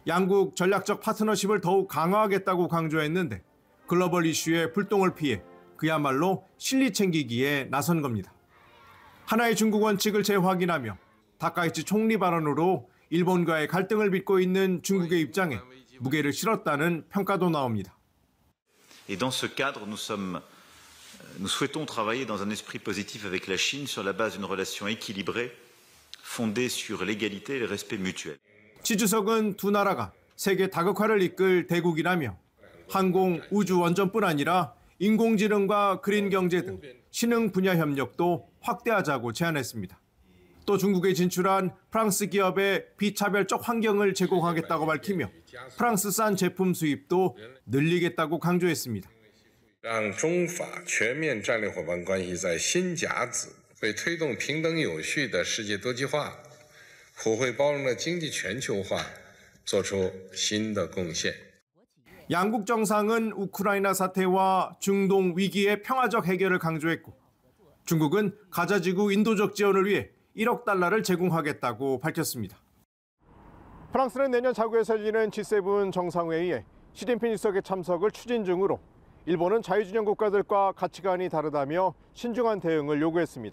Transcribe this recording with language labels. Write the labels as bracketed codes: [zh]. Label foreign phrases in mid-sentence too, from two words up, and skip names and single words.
[ko] 양국 전략적 파트너십을 더욱 강화하겠다고 강조했는데 글로벌 이슈의 불똥을 피해 그야말로 실리 챙기기에 나선 겁니다. 하나의 중국 원칙을 재확인하며 다카이치 총리 발언으로 일본과의 갈등을 빚고 있는 중국의 입장에 무게를 실었다는 평가도 나옵니다. [fr] Et dans ce cadre, nous souhaitons travailler dans un esprit positif avec la Chine sur la base d'une relation équilibrée, fondée sur l'égalité et le respect mutuel. [ko] 치 주석은 두 나라가 세계 다극화를 이끌 대국이라며 항공, 우주 원전뿐 아니라 인공지능과 그린 경제 등 신흥 분야 협력도 확대하자고 제안했습니다. 또 중국에 진출한 프랑스 기업에 비차별적 환경을 제공하겠다고 밝히며 프랑스산 제품 수입도 늘리겠다고 강조했습니다. [zh] 让中法全面战略伙伴关系在新甲子为推动平等有序的世界多极化、普惠包容的经济全球化做出新的贡献。 [ko] 양국 정상은 우크라이나 사태와 중동 위기의 평화적 해결을 강조했고 중국은 가자지구 인도적 지원을 위해 1억 달러를 제공하겠다고 밝혔습니다. 프랑스는 내년 자구에서 열리는 G7 정상회의에 시진핑 주석의 참석을 추진 중으로 일본은 자유진영 국가들과 가치관이 다르다며 신중한 대응을 요구했습니다.